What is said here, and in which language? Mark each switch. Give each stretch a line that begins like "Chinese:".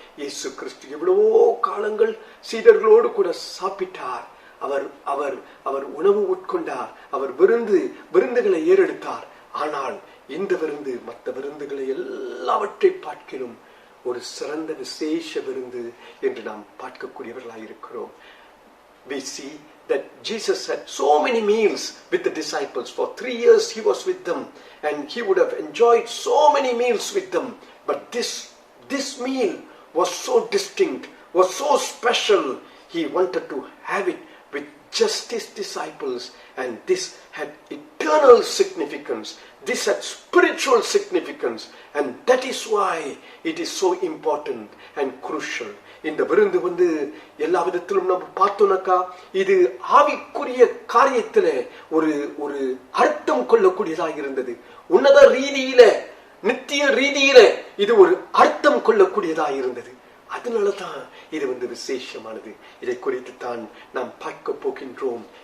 Tamil: இயேசு கிறிஸ்து எவ்வளவோ காலங்கள் சீடர்களோடு கூட சாப்பிட்டார். அவர் அவர் அவர் உணவு உட்கொண்டார். அவர் விருந்துகளை ஏறெடுத்தார். ஆனால் இந்த விருந்து மற்ற விருந்துகளை எல்லாவற்றை பார்க்கிலும் ஒரு சிறந்த விசேஷ விருந்து என்று நாம் பார்க்கக்கூடியவர்களாக இருக்கிறோம்.
English: We see that Jesus had so many meals with the disciples. For 3 years he was with them, and he would have enjoyed so many meals with them. But this meal was so distinct, was so special. He wanted to have it with just his disciples, and this had eternal significance. This had spiritual significance, and that is why it is so important and crucial.
Tamil: இந்த விருந்து வந்து எல்லா விதத்திலும் நம்ம பார்த்தோம்னாக்கா இது ஆவிக்குரிய காரியத்துல ஒரு ஒரு அர்த்தம் கொள்ளக்கூடியதாக இருந்தது. உன்னத ரீதியில, நித்திய ரீதியில இது ஒரு அர்த்தம் கொள்ளக்கூடியதாக இருந்தது. அதனாலதான் இது வந்து விசேஷமானது. இதை குறித்து தான் நாம் பார்க்க போகின்றோம்.